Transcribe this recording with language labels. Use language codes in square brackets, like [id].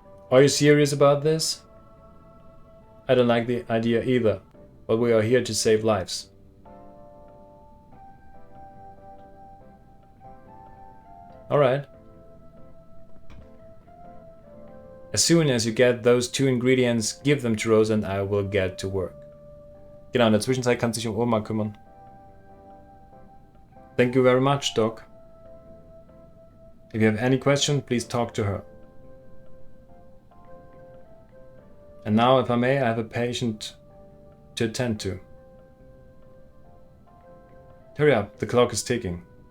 [en] Are you serious about this? I don't like the idea either, but we are here to save lives. Alright. As soon as you get those 2 ingredients, give them to Rosa and I will get to work. [de] Genau, in der Zwischenzeit kannst du dich um Oma kümmern. [en] Thank you very much, Doc. If you have any question, please talk to her. And now, if I may, I have a patient to attend to. Hurry up, the clock is ticking.